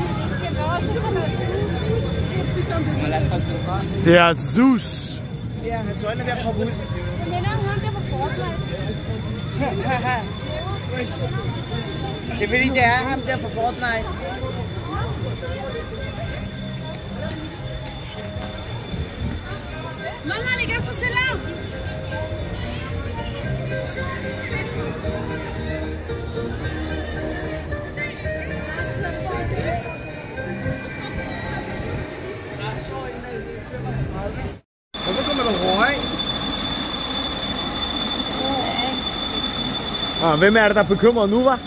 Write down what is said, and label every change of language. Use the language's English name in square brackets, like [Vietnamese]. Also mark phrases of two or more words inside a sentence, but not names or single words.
[Danish] Det er Zeus. Ja, hans øjne er ved at poppe ud. Men han der på Fortnite. Det er fordi, det er ham der på Fortnite. [French] Non, non, les gars, c'est là. [Danish] Hvorfor kommer der røg? Hvem er det, der er bekymret nu, hva'?